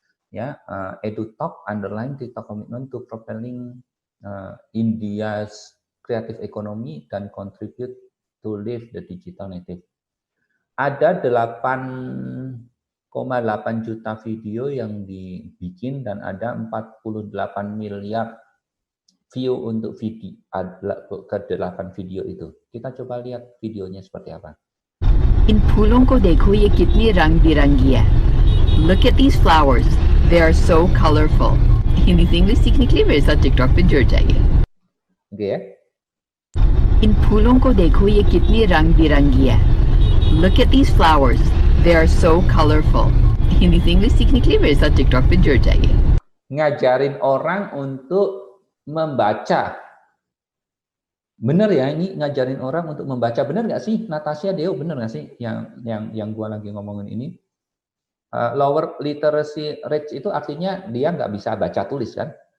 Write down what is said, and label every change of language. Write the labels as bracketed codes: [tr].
[en] Ya, EduTalk underline TikTok commitment to propelling India's creative economy dan contribute to live the digital native. [id] Ada 8,8 juta video yang dibikin dan ada 48 miliar view untuk video ke 8 video itu. Kita coba lihat videonya seperti apa. [hi] इन फूलों को देखो ये कितनी रंग बिरंगी है. [en] Look at these flowers. They are so colorful. [hi] Hindi से English सीखने के लिए मेरे साथ टिकटॉक पे जुड़ जाइए. [id] Oke ya. [hi] इन फूलों को देखो ये कितनी रंग बिरंगी है. [en] Look at these flowers. They are so colorful. [hi] Hindi से इंग्लिश सीखने के लिए मेरे साथ टिकटॉक पे जुड़ जाइए. [id] Ngajarin orang untuk membaca. Bener ya, ini ngajarin orang untuk membaca. Bener nggak sih, Natasha, Deo, bener nggak sih yang gua lagi ngomongin ini? [en] Lower literacy rate [id] itu artinya dia nggak bisa baca tulis kan?